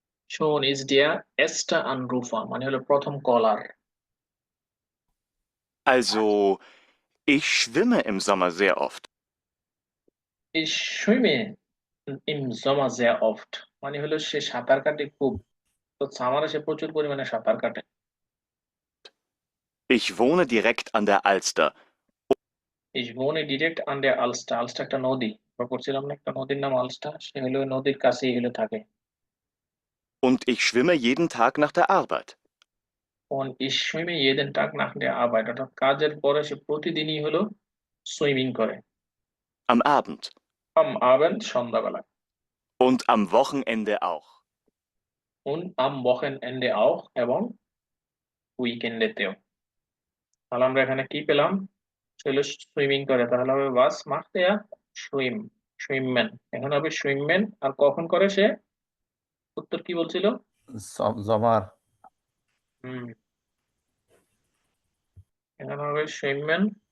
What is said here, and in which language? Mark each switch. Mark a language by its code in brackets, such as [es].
[de] শোন ইজ ডিয়ার এস্টা আনরুফা, [bn] মানে হলো প্রথম কলার। [de] Also, ich schwimme im Sommer sehr oft. Ich schwimme im Sommer sehr oft, [bn] মানে হলো সে সাঁতার কাটে খুব। তো সামারে সে প্রচুর পরিমাণে সাঁতার কাটে। [de] Ich wohne direkt an der Alster. Ich wohne direkt an der Alster. [bn] আলস্টা একটা নদী, আমরা পড়ছিলাম না, একটা নদীর নাম আলস্টা, সে হলো ওই নদীর কাছেই হলো থাকে। [de] Und ich schwimme jeden Tag nach der Arbeit. Und ich schwimme jeden Tag nach der Arbeit, [bn] অর্থাৎ কাজের পরে সে প্রতিদিনই হলো সুইমিং করে। [de] Am Abend. Am Abend, [bn] সন্ধ্যাবেলায়। [de] Und am Wochenende auch. Und am Wochenende auch, [bn] এবং উইকেন্ডেতেও। তাহলে আমরা এখানে কি পেলাম? সে হলো সুইমিং করে, তাহলে হবে [de] was macht er? schwimmen। [bn] এখানে হবে schwimmen। আর কখন করে সে? উত্তর কি বলছিল? [de] জমার [bn] হুম, এখানে হবে schwimmen,